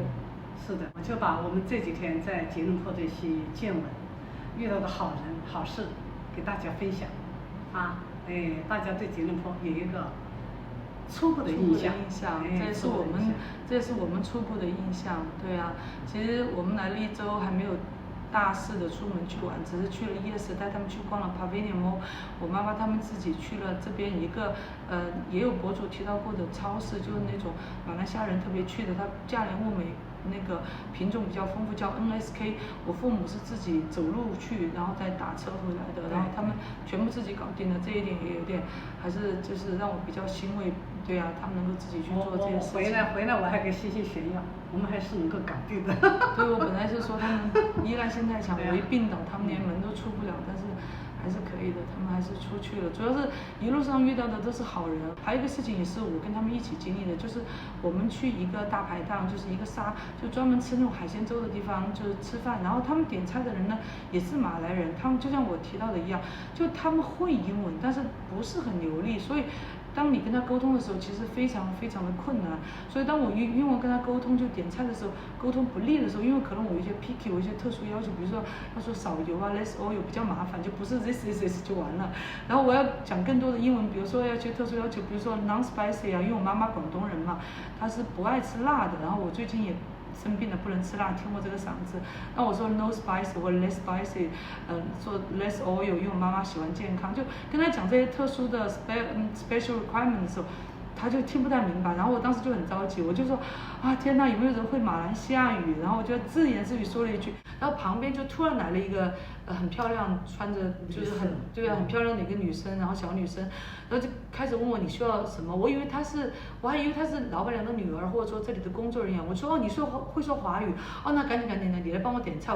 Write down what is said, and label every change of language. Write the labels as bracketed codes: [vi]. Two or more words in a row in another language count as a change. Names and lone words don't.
[zh] 是的，我就把我們這幾天在吉隆坡的一些見聞、遇到的好人好事給大家分享。大家對吉隆坡有一個初步的印象。這是我們初步的印象。對啊，其實我們來了1周還沒有大肆的出門去玩，只是去了夜市，帶他們去逛了 Pavilion Mall。我媽媽他們自己去了這邊一個也有博主提到過的超市，就是那種馬來西亞人特別去的，它價廉物美，那個品種比較豐富，叫 NSK。我父母是自己走路去，然後再打車回來的，然後他們全部自己搞定了，這一點也有點還是就是讓我比較欣慰。對啊，他們能夠自己去做這些事情。回來我還可以細細炫耀，我們還是能夠搞定的。對，我本來是說他們依賴性太強，我一病倒，他們連門都出不了，但是還是可以的，他们還是出去了。主要是一路上遇到的都是好人。還有一個事情也是我跟他們一起經歷的，就是我們去一個大排檔，就是一個就專門吃那種海鮮粥的地方，就是吃飯。然後他們點菜的人呢也是馬來人，他們就像我提到的一樣，就他們會英文，但是不是很流利，所以當你跟他溝通的時候，其實非常非常的困难。所以當我英文跟他溝通，就點菜的時候溝通不利的时候，因為可能我有一些 picky， 我有一些特殊要求，比如說他說少油啊 [en] less oil [zh] 比較麻煩，就不是 this 就完了。然後我要講更多的英文，比如說要求特殊要求，比如說 [en] non spicy [zh] 啊，因為我媽媽廣東人嘛，她是不愛吃辣的。然後我最近也生病了，不能吃辣，聽我這個嗓子。那我說 [en] no spicy [zh] 或者 [en] less spicy， [zh] 說 [en] less oil， [zh] 因為我媽媽喜歡健康，就跟他講這些特殊的 [en] special requirement [zh] 的時候，他就聽不太明白。然後我當時就很着急，我就說啊天哪，有沒有人會馬來西亞語？然後我就自言自語說了一句，然後旁邊就突然來了一個很漂亮，穿着就是很漂亮的一個女生，然後小女生，然後就開始問我你需要什麼。我還以為她是老闆娘的女兒，或者說這裡的工作人員。我說哦，你會說華語哦，那趕緊的，你來幫我點菜。